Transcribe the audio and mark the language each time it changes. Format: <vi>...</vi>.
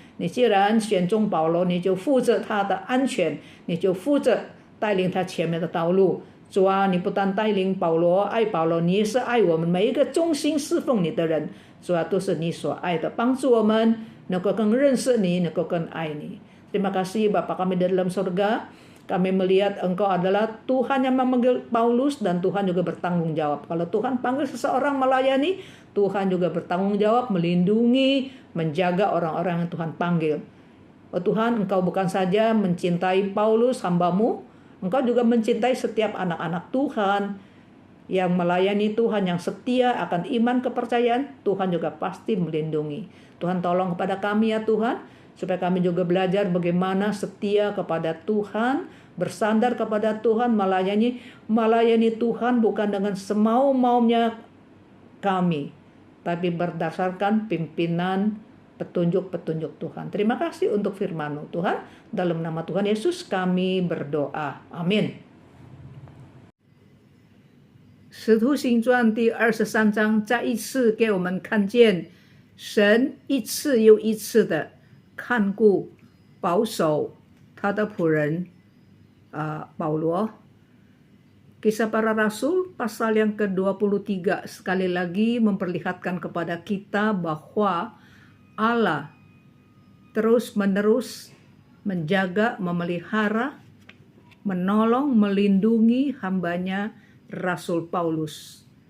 <zh>你既然选中保罗，你就负责他的安全，你就负责带领他前面的道路。主啊，你不但带领保罗，爱保罗，你也是爱我们每一个忠心侍奉你的人。主啊，都是你所爱的，帮助我们能够更认识你，能够更爱你。</zh> <id>Terima kasih Bapa kami di dalam surga. Kami melihat Engkau adalah Tuhan yang memanggil Paulus, dan Tuhan juga bertanggung jawab. Kalau Tuhan panggil seseorang melayani, Tuhan juga bertanggung jawab melindungi, menjaga orang-orang yang Tuhan panggil. Oh Tuhan, Engkau bukan saja mencintai Paulus hamba-Mu, Engkau juga mencintai setiap anak-anak Tuhan yang melayani Tuhan, yang setia akan iman kepercayaan. Tuhan juga pasti melindungi. Tuhan tolong kepada kami ya Tuhan, supaya kami juga belajar bagaimana setia kepada Tuhan, bersandar kepada Tuhan, melayani Tuhan bukan dengan semau-maunya kami, tapi berdasarkan pimpinan petunjuk-petunjuk Tuhan. Terima kasih untuk firman-Mu Tuhan. Dalam nama Tuhan Yesus kami berdoa. Amin.</id> <zh>使徒行传第23章再一次给我们看见神一次又一次的看顾保守他的仆人保罗.</zh> <id>Kisah para Rasul pasal yang ke-23 sekali lagi memperlihatkan kepada kita bahwa Allah terus-menerus menjaga, memelihara, menolong, melindungi hambanya Rasul Paulus.</id>